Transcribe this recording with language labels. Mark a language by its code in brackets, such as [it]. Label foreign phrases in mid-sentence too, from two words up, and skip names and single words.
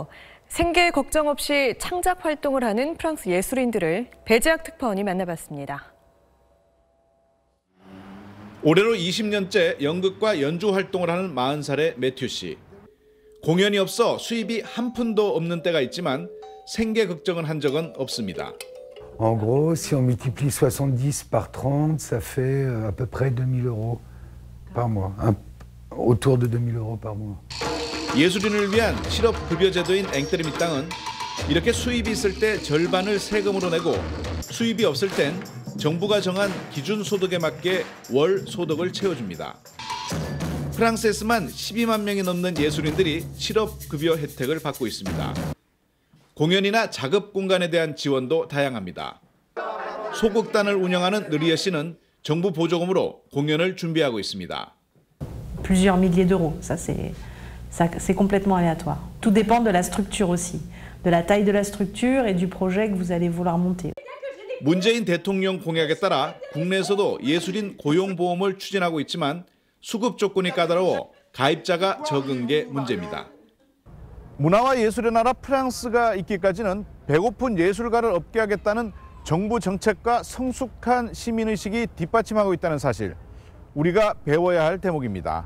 [ko] 생계 걱정 없이 창작 활동을 하는 프랑스 예술인들을 배재학 특파원이 만나봤습니다. 올해로 20년째 연극과 연주 활동을 하는 40살의 매튜 씨. 공연이 없어 수입이 한 푼도 없는 때가 있지만 생계 걱정은 한 적은 없습니다. [fr] En gros, si on multiplie 70 par 30, ça fait à peu près 2 000 € par mois. Autour de 2 000 € par mois. [ko] 예술인을 위한 실업급여 제도인 앵테르미 땅은 이렇게 수입이 있을 때 절반을 세금으로 내고 수입이 없을 땐 정부가 정한 기준 소득에 맞게 월 소득을 채워줍니다. 프랑스에서만 12만 명이 넘는 예술인들이 실업급여 혜택을 받고 있습니다. 공연이나 작업 공간에 대한 지원도 다양합니다. 소극단을 운영하는 느리에 씨는 정부 보조금으로 공연을 준비하고 있습니다. [fr] Plusieurs milliers d'euros, c'est complètement aléatoire. Tout dépend de la structure aussi, de la taille de la structure et du projet que vous allez vouloir monter. [ko] 문재인 대통령 공약에 따라 국내에서도 예술인 고용보험을 추진하고 있지만 수급 조건이 까다로워 가입자가 적은 게 문제입니다. 문화와 예술의 나라 프랑스가 있기까지는 배고픈 예술가를 없게 하겠다는 정부 정책과 성숙한 시민의식이 뒷받침하고 있다는 사실, 우리가 배워야 할 대목입니다.